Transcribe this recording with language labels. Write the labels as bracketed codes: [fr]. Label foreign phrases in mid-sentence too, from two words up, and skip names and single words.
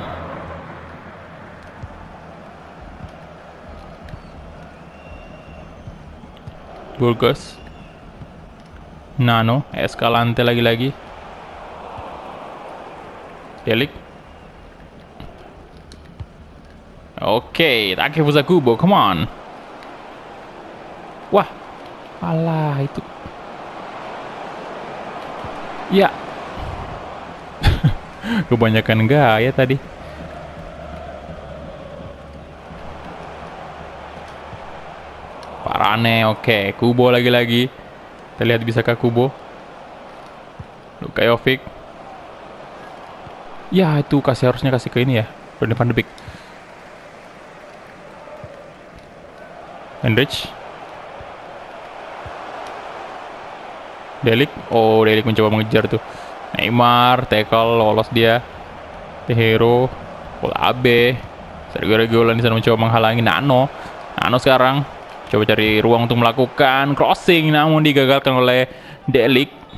[id] Burgos. Nano, Escalante lagi-lagi. Delik. Oke, Takefusa Kubo, [en] come on. [id] Wah, alah itu. Ya. Kebanyakan gaya tadi. Parane, oke. Kubo lagi-lagi. Kita lihat bisakah Kubo. Luka Jovic. Ya, itu harusnya kasih ke ini ya. Donny van de Beek. Hendrich. Delik. Oh, Delik mencoba mengejar tuh. Neymar, tackle, lolos dia. Tehero, bola AB. Sergio Reguilon di sana mencoba menghalangi Nano. Nano sekarang coba cari ruang untuk melakukan crossing, namun digagalkan oleh Delik.